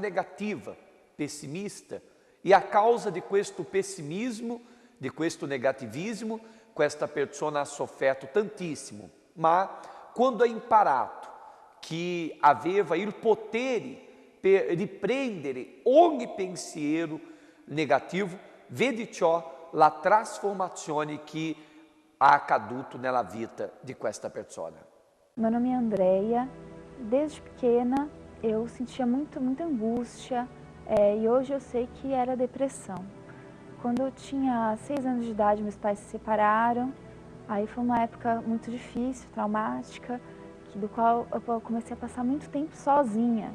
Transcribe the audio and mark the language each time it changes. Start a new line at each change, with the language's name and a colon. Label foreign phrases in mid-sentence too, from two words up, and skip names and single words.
Italian: negativa, pessimista, e a causa di questo pessimismo, di questo negativismo, questa persona ha sofferto tantissimo, ma quando ha imparato che aveva il potere per riprendere ogni pensiero negativo, vede ciò la trasformazione che ha accaduto nella vita di questa persona.
Portuguese: Meu nome é Andreia. Desde pequena eu sentia muita angústia e hoje eu sei que era depressão. Quando eu tinha 6 anos de idade, meus pais se separaram. Aí foi uma época muito difícil, traumática, do qual eu comecei a passar muito tempo sozinha.